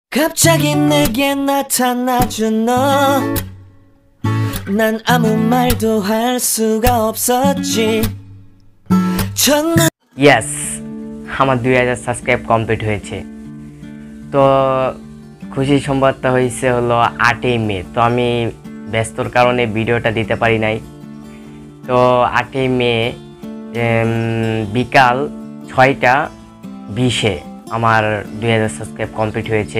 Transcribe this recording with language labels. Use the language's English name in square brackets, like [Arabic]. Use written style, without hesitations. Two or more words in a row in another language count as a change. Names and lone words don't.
[Korean] 갑자기 내게 나타나준 너 난 아무 말도 할 수가 없었지 첫눈 [Bangla] ইয়েস আমার 2000 [English] subscribe complete [Bangla] হয়েছে। তো খুশি সংবাদটা হয়েছে হলো 8ই মে। তো আমি ব্যস্তর কারণে ভিডিওটা দিতে পারি নাই। তো 8ই মে বিকাল 6:20 আমার 2000 [English] subscribe complete [Bangla] হয়েছে।